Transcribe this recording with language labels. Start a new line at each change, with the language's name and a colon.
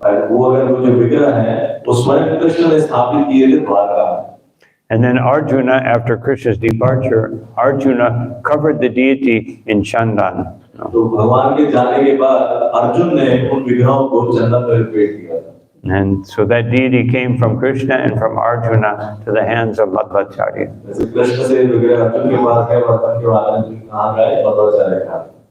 Hindi: वो अगर वो जो विग्रह है वो स्वयं कृष्ण ने स्थापित किए थे द्वारका में।
English: And then Arjuna, after Krishna's departure, Arjuna covered the deity in Chandan.
Hindi: तो भगवान के जाने के बाद अर्जुन ने उन विग्रहों को चंदन में लपेट दिया था।
English: And so that deity came from Krishna and from Arjuna to the hands of Madhvacarya.
Hindi: जैसे कृष्ण से विग्रह अर्जुन के पास गए, अर्जुन के बाद अर्जुन कहाँ गए, मध्वाचार्य के हाथ।